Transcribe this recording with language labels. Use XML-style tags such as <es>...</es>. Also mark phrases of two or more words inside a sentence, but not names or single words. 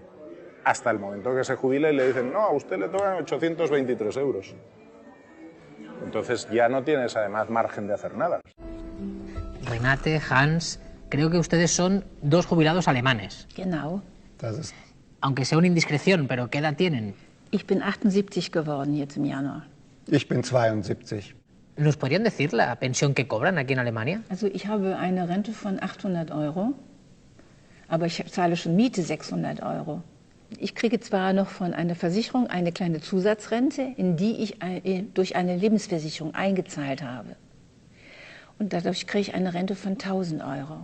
<es>Hasta el momento que se jubila y le dicen, no, a usted le tocan 823 euros. Entonces ya no tienes además margen de hacer nada. Renate, Hans, creo que ustedes son dos jubilados alemanes.</es> <de>Genau.</de> <es>Aunque sea una indiscreción, pero ¿qué edad tienen?</es> <de>Ich bin 78 geworden jetzt im Januar. Ich bin 72.</de> <es>¿Nos podrían decir la pensión que cobran aquí en Alemania?</es> <de>Also ich habe eine Rente von 800 Euro, aber ich zahle schon Miete 600 Euro. Ich kriege zwar noch von einer Versicherung eine kleine Zusatzrente, in die ich durch eine Lebensversicherung eingezahlt habe. Und dadurch kriege ich eine Rente von 1000 Euro.</de>